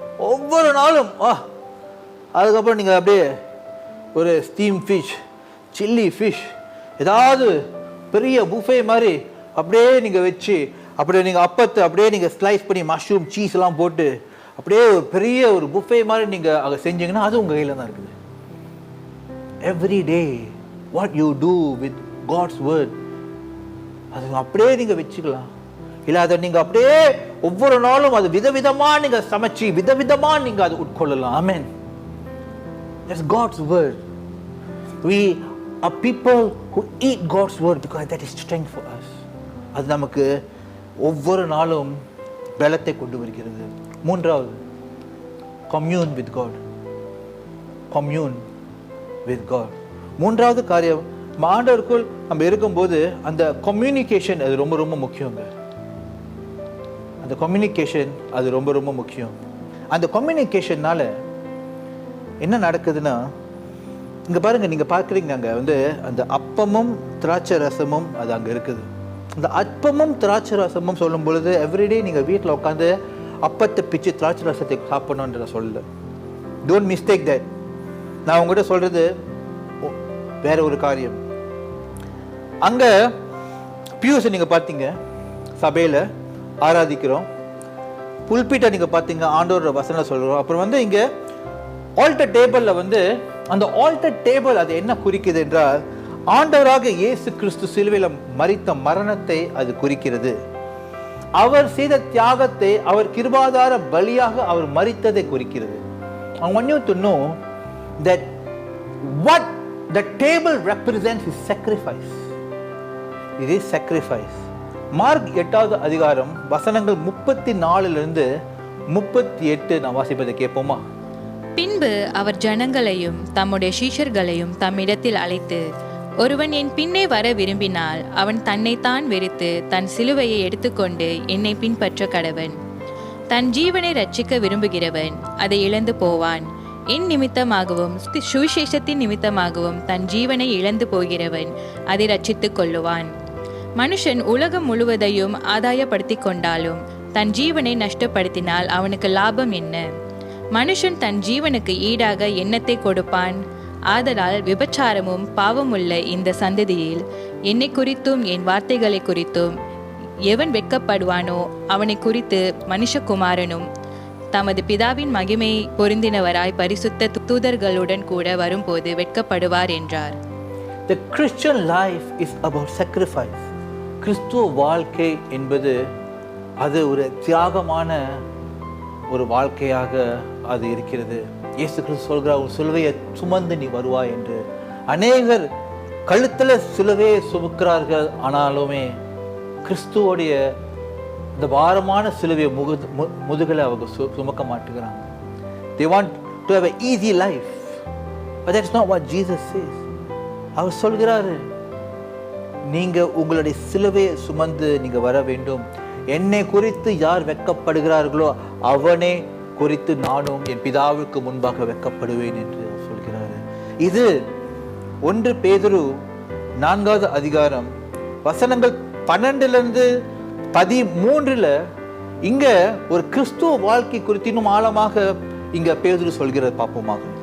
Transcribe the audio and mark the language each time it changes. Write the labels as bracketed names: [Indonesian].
[Tamil] ஒவ்வொரு நாளும் அதுக்கப்புறம் நீங்கள் அப்படியே ஒரு ஸ்டீம் ஃபிஷ், சில்லி ஃபிஷ், ஏதாவது பெரிய புஃபே மாதிரி அப்படியே நீங்கள் வச்சு, அப்படியே நீங்கள் அப்பத்தை அப்படியே நீங்கள் ஸ்லைஸ் பண்ணி மஷ்ரூம் சீஸ்லாம் போட்டு அப்படியே ஒரு பெரிய ஒரு புஃபே மாதிரி நீங்கள் அதை செஞ்சீங்கன்னா அது உங்கள் கையில் தான் இருக்குது. [English] every day what you do with God's word, [Tamil] அது அப்படியே நீங்கள் வச்சுக்கலாம். இல்லை அதை நீங்கள் அப்படியே ஒவ்வொரு நாளும் அது விதவிதமாக நீங்கள் சமைச்சு விதவிதமாக நீங்கள் அது உட்கொள்ளலாம். [English] Amen. That's God's word. We are people who eat God's word because that is strength for us. [Tamil] அது நமக்கு ஒவ்வொரு நாளும் பலத்தை கொண்டு வருகிறது. மூன்றாவது, [English] commune with God. commune with God. [Tamil] மூன்றாவது காரியம், ஆண்டவருக்குள் நம்ம இருக்கும்போது அந்த கம்யூனிகேஷன் அது ரொம்ப ரொம்ப முக்கியங்க. அந்த கம்யூனிகேஷன் அது ரொம்ப ரொம்ப முக்கியம். அந்த கம்யூனிகேஷன்னால என்ன நடக்குதுன்னா, இங்கே பாருங்க, நீங்கள் பார்க்குறீங்க அங்கே அந்த அப்பமும் திராட்சை ரசமும் அது அங்கே இருக்குது. அந்த அப்பமும் திராட்சை ரசமும் சொல்லும் பொழுது எவ்ரிடே நீங்கள் வீட்டில் உட்காந்து அப்பத்தை பிச்சு திராட்சை ரசத்தை சாப்பிடணுன்ற சொல்லல. [English] Don't mistake that. [Tamil] நான் உங்கள்கிட்ட சொல்கிறது வேற ஒரு காரியம். அங்கே பியூஸ் நீங்கள் பார்த்தீங்க சபையில் ஆராதிக்கிறோம். புல்பீட்டை நீங்க பார்த்தீங்க, ஆண்டவரோட வசனம் சொல்றோம். அப்புறம் வந்து இங்க ஆல்டர் டேபிள்ல வந்து அந்த ஆல்டர் டேபிள் அது என்ன குறிக்குது என்றால், ஆண்டவராக இயேசு கிறிஸ்து சிலுவையில் மரித்த மரணத்தை அது குறிக்கிறது. அவர் செய்த தியாகத்தை, அவர் கிருபாதார பலியாக அவர் மரித்ததை குறிக்கிறது. [English] I want you to know that what the table represents is sacrifice. It is sacrifice. [Tamil] Mark 8வது அதிகாரம் வசனங்கள் 34 38 நான் வாசிப்பதை கேட்போமா? பின்பு அவர் ஜனங்களையும் தம்முடைய சீஷர்களையும் தம்மிடத்தில் அழைத்து, ஒருவன் என் பின்னே வர விரும்பினால் அவன் தன்னைத்தான் வெறுத்து தன் சிலுவையை எடுத்துக்கொண்டு என்னை பின்பற்ற கடவன். தன் ஜீவனை ரட்சிக்க விரும்புகிறவன் அதை இழந்து போவான். என் நிமித்தமாகவும் சுவிசேஷத்தின் நிமித்தமாகவும் தன் ஜீவனை இழந்து போகிறவன் அதை ரட்சித்துக் கொள்ளுவான். மனுஷன் உலகம் முழுவதையும் ஆதாயப்படுத்தி கொண்டாலும் தன் ஜீவனை நஷ்டப்படுத்தினால் அவனுக்கு லாபம் என்ன? மனுஷன் தன் ஜீவனுக்கு ஈடாக எண்ணத்தை கொடுப்பான். ஆதலால் விபச்சாரமும் பாவமுள்ள இந்த சந்ததியில் என்னை குறித்தும் என் வார்த்தைகளை குறித்தும் எவன் வெட்கப்படுவானோ அவனை குறித்து மனுஷகுமாரனும் தமது பிதாவின் மகிமை பொருந்தினவராய் பரிசுத்த தூதர்களுடன் கூட வரும்போது வெட்கப்படுவார் என்றார். [English] The Christian life is about sacrifice. [Tamil] கிறிஸ்துவ வாழ்க்கை என்பது அது ஒரு தியாகமான ஒரு வாழ்க்கையாக அது இருக்கிறது. இயேசு கிறிஸ்து சொல்கிறார், ஒரு சிலுவையை சுமந்து நீ வருவாய் என்று. அநேகர் கழுத்துல சிலுவையை சுமக்கிறார்கள், ஆனாலுமே கிறிஸ்துவோடைய இந்த பாரமான சிலுவையை முதுகலை அவங்க சுமக்க மாட்டேங்கிறாங்க. [English] They want to have an easy life, but that's not what Jesus says. [Tamil] அவர் சொல்கிறாரு, நீங்க உங்களுடைய சிலுவையை சுமந்து நீங்க வர வேண்டும். என்னை குறித்து யார் வெட்கப்படுகிறார்களோ அவனே குறித்து நானும் என் பிதாவுக்கு முன்பாக வெட்கப்படுவேன் என்று சொல்கிறாரு. இது 1 பேதுரு 4வது அதிகாரம் வசனங்கள் 12 13 இங்க ஒரு கிறிஸ்துவ வாழ்க்கை குறித்து இன்னும் ஆழமாக இங்க பேதுரு சொல்கிறது பார்ப்போமாக.